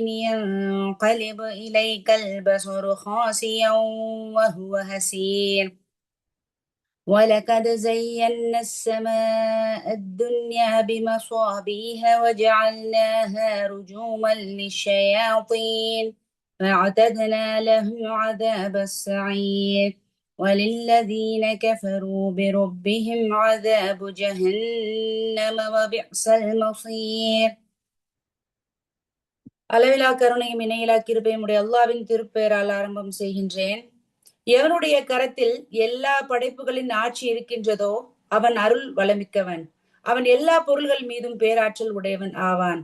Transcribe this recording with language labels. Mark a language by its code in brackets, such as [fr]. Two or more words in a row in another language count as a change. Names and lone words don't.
[ar] ينقلب إليك البصر خاسئا وهو حسير ولقد زينا السماء الدنيا بمصابيح وجعلناها رجوما للشياطين وأعتدنا لهم عذاب السعير وللذين كفروا بربهم عذاب جهنم وبئس المصير. [ta] அளவிலா கருணையும் இணையிலா கிருபையும் உடைய அல்லாஹ்வின் திருப்பெயரால் ஆரம்பம் செய்கின்றேன். எவனுடைய கரத்தில் எல்லா படைப்புகளின் ஆட்சி இருக்கின்றதோ அவன் அருள் வளமிக்கவன். அவன் எல்லா பொருள்கள் மீதும் பேராற்றல் உடையவன் ஆவான்.